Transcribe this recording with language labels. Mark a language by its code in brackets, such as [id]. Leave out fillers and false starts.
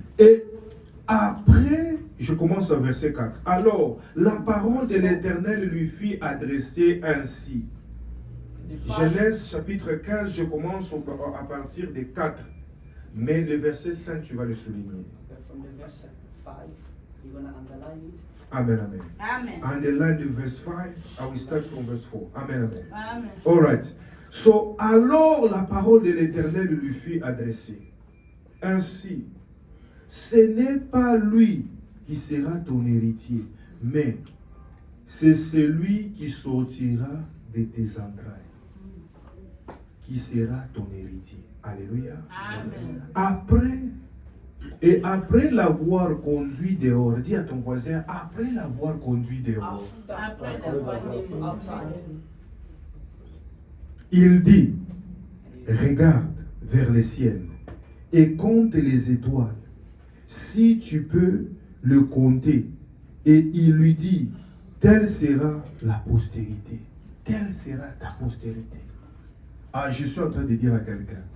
[fr] Et après, je commence au verset 4. Alors, la parole de l'Éternel lui fit adresser ainsi. Genèse chapitre 15, je commence à partir des 4. Mais le verset 5, tu vas le souligner. [en] From the verse 5, you're going to underline it. Amen, amen. Amen. Underline the verse 5. I will start from verse 4. Amen, amen. Amen. All right. [fr] So, alors la parole de l'Éternel lui fut adressée. Ainsi, ce n'est pas lui qui sera ton héritier, mais c'est celui qui sortira de tes entrailles qui sera ton héritier. Alléluia. Amen. Après l'avoir conduit dehors, dis à ton voisin, après l'avoir conduit dehors, [en] After accompanying him outside, [fr] il dit, regarde vers le ciel et compte les étoiles, si tu peux le compter. Et il lui dit, telle sera la postérité. Telle sera ta postérité. Ah, je suis en train de dire à quelqu'un,